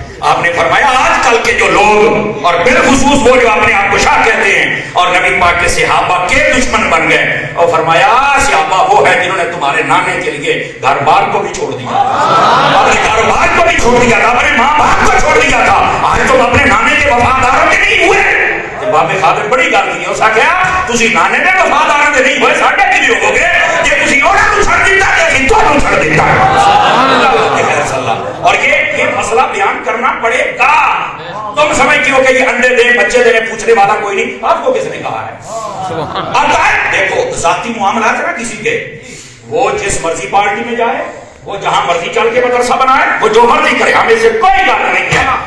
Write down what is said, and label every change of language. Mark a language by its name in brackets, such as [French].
[Urdu] آپ نے فرمایا آج کل کے جو لوگ اور بالخصوص وہ جو اپنے آپ کو شاہ کہتے ہیں اور نبی پاک کے صحابہ کے دشمن بن گئے اور فرمایا صحابہ وہ ہے جنہوں نے تمہارے نانے کے لیے گھر بار کو بھی چھوڑ دیا اپنے کاروبار کو بھی چھوڑ دیا تھا اپنے ماں باپ کو چھوڑ دیا تھا. آج تم اپنے نانے کے وفاداروں کے نہیں ہوئے. [Punjabi] بابے خادم بڑی گل کی اس آخیا تسی نانے دے وفاداروں کے نہیں ہوئے ساڈے کی بھی ہوو گے جے تسی انہاں نوں چھڑ دتا تے اسی تانوں چھڑ دتا. [Urdu] اور یہ مسئلہ بیان کرنا پڑے گا. تم سمجھتے ہو کہ یہ انڈے دے بچے دے پوچھنے والا کوئی نہیں. آپ کو کس نے کہا ہے؟ اب دیکھو ذاتی معاملات ہے نا کسی کے وہ جس مرضی پارٹی میں جائے وہ جہاں مرضی چل کے مدرسہ بنائے وہ جو مرضی کرے ہمیں سے کوئی بات نہیں ہے.